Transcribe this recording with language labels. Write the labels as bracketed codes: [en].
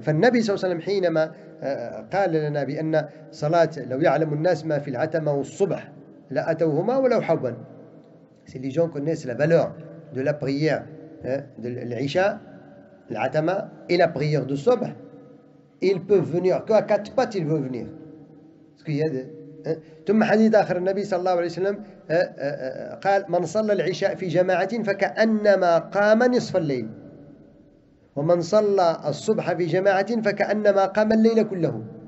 [ar] فالنبي صلى الله عليه وسلم حينما قال لنا بأن صلاة لو يعلم الناس ما في العتمة والصبح لأتوهما ولو حبا. [fr] Si les gens connaissent la valeur de la prière de l'Isha, l'Atama et la prière de Subh, ils peuvent venir qu'à 4 pattes, ils peuvent venir. Parce qu'il y a [ar] ثم حديث آخر النبي صلى الله عليه وسلم قال من صلى العشاء في جماعة فكأنما قام نصف الليل، ومن صلى الصبح في جماعة فكأنما قام الليل كله.